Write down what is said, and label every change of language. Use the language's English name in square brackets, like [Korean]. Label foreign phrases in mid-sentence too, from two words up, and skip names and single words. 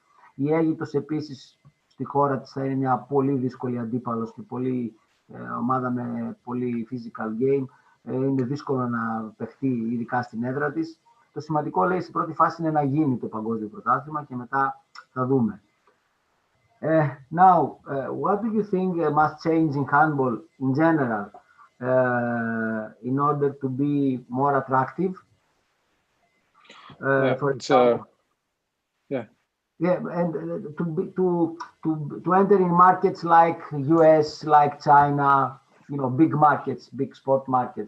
[Greek] Η Αίγυπτος επίσης στη χώρα της θα είναι μια πολύ δύσκολη αντίπαλος και ομάδα με πολύ [English] physical game. [Greek] Είναι δύσκολο να παιχτεί ειδικά στην έδρα της. Το σημαντικό λέει στην πρώτη φάση είναι να γίνει το παγκόσμιο πρωτάθλημα και μετά θα δούμε. [English] Now, what do you think must change in handball in general in order to be more attractive? For example, and to enter in markets like US, like China, big markets, big sport markets.